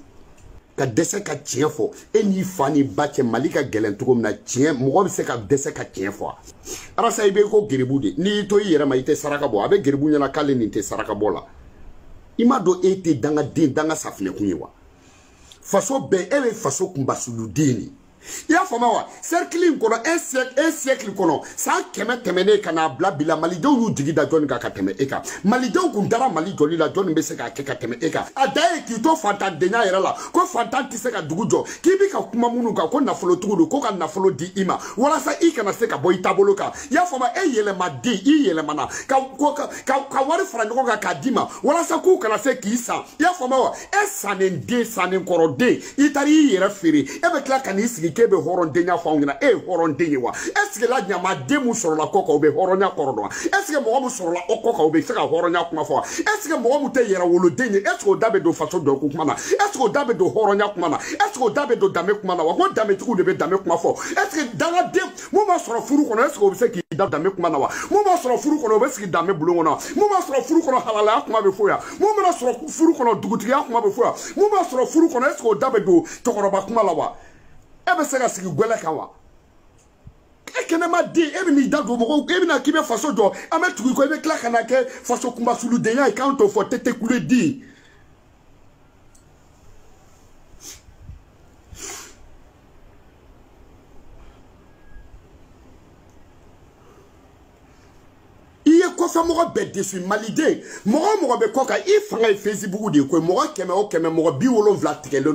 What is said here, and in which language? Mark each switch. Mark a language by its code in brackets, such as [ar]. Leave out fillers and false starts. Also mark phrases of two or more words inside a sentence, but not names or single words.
[bm] ka dɛsɛ ka tiɲɛ fɔ e n'i fa ni ba cɛ Mali ka gɛlɛn cogo min na tiɲɛ mɔgɔ bɛ se ka dɛsɛ ka tiɲɛ fɔ arasa i bɛ ko geribu de n'i y'i to i yɛrɛ ma i tɛ saraka bɔ a bɛ geribu ɲɛna k'ale nin tɛ saraka bɔ la i m'a dɔn e tɛ dangaden danga safinɛkun ye wa faso bɛɛ e bɛ faso kunbasuluden de i y'a faamuya wa cercle in kɔnɔ [fr] un siècle [bm] kɔnɔ san 100 tɛmɛnen ka n'a bila bi la malidenw y'u jigi da jɔnni kan ka tɛmɛ e kan malidenw kun dara Mali jɔli la jɔnni bɛ se k'a kɛ ka tɛmɛ e kan a da ye k'i to fantandenya yɛrɛ la ko fantan tɛ se ka dugu jɔ k'i bɛ ka kuma minnu kan ko nafolotigiw don ko ka nafolo di i ma walasa i kana se ka bɔ i taabolo kan i y'a faamuya e yɛlɛmaden i yɛlɛmana ka wari fara ɲɔgɔn kan k'a d'i ma walasa k'u kana se k'i san i y'a faamuya wa e sannen den sannen kɔrɔden i taara i yɛrɛ feere e bɛ tila ka n'i sigi k'e bɛ hɔrɔndenya fɔ anw ɲɛna e ye hɔrɔnden ye wa [fr] est ce que [bm] la ɲamaden mun sɔrɔla kɔ kan o bɛ hɔrɔnya kɔrɔ dɔn wa [fr] est ce que [bm] mɔgɔ mun sɔrɔla o kɔ kan o bɛ se ka hɔrɔnya kuma fɔ wa [fr] est ce que [bm] mɔgɔ mun tɛ yɛrɛ woloden ye [fr] est ce que [bm] o da bɛ don faso dɔn ko kuma na [fr] est ce que [bm] o da bɛ don hɔrɔnya kuma na [fr] est ce que [bm] o da bɛ don danbe kuma na wa ko danbetigiw de bɛ danbe kuma fɔ [fr] est ce que [bm] dangaden mun b'a sɔrɔ furu kɔnɔ [fr] est ce que [bm] o bɛ se k'i da danbe kuma na wa mun b'a sɔrɔ furu kɔnɔ o bɛ sigi danbe bulon kɔnɔ mun b'a sɔrɔ furu kɔnɔ halalaya kuma bɛ fɔ yan mun b'a sɔrɔ furu kɔnɔ dugutigiya kuma bɛ fɔ yan mun b'a sɔrɔ furu kɔnɔ [fr] est ce que [bm] o da bɛ don cɛkɔrɔba kuma la wa e bɛ se ka sigi gwɛlɛ kan wa e kɛnɛma den e bɛ n'i da don mɔgɔw e bɛna k'i bɛ faso jɔ an bɛ tugu i kɔ i bɛ tila ka na kɛ faso kunbasuludenya ye k'an t'o fɔ tɛtɛ kule den kɔfɛ mɔgɔ bɛɛ desu maliden mɔgɔ bɛ kɔ kan i fanga ye Facebook de ye koyi mɔgɔ 100 o 100 mɔgɔ 70 tigɛlen no